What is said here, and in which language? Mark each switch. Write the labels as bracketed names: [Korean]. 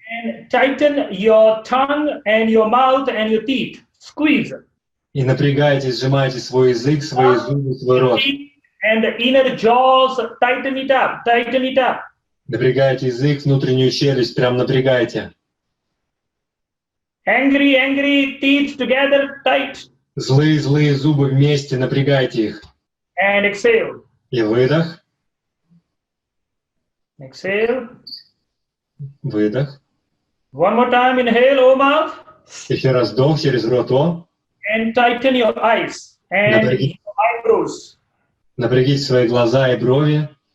[English] And tighten your tongue and your mouth and your teeth. Squeeze. [Russian] И напрягайте, сжимайте свой язык, свои зубы, свой рот. [English] And the inner jaws, tighten it up, tighten it up. [Russian] Напрягайте язык, внутреннюю челюсть, прям напрягайте. [English] Angry teeth together, tight. [Russian] Злые зубы вместе, напрягайте их. [English] And exhale. [Russian] И выдох. [English] Exhale. [Russian] Выдох. [English] One more time, inhale, O mouth. [Russian] Еще раз вдох через рот О. [English] And tighten your eyes and your eyebrows. [Russian] Напрягите свои глаза и брови.